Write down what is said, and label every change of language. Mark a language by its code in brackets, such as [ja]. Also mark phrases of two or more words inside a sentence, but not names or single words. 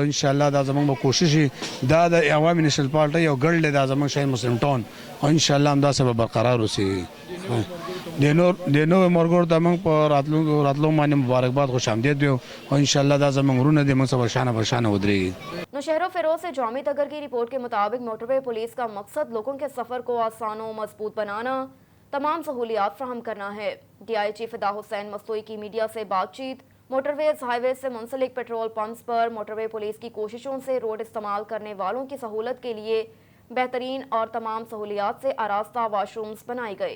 [ps] انشاءالله دا زموږ به کوشش وي دا د عوامي نیشنل پارټي یو ګډ دی دا زموږ شهید مسلم ټاون او انشاءالله همداسې به برقرار اوسي. د نوو ملګرو ته موږ په راتلو باندې مبارکباد خوش آمدید ویو او انشاءالله دا زموږ غرونه دي موږ سره برشانه ودرېږي. [ur] نوشہر و فیروز سے جامع تگر کی رپورٹ کے مطابق موٹر وے پولیس کا مقصد لوگوں کے سفر کو آسان و مضبوط بنانا تمام سہولیات فراہم کرنا ہے. ڈی آئی چیف فدا حسین مستوئی کی میڈیا سے بات چیت. موٹر ویز ہائی ویز سے منسلک پیٹرول پمپس پر موٹر وے پولیس کی کوششوں سے روڈ استعمال کرنے والوں کی سہولت کے لیے بہترین اور تمام سہولیات سے آراستہ واش رومز بنائے گئے.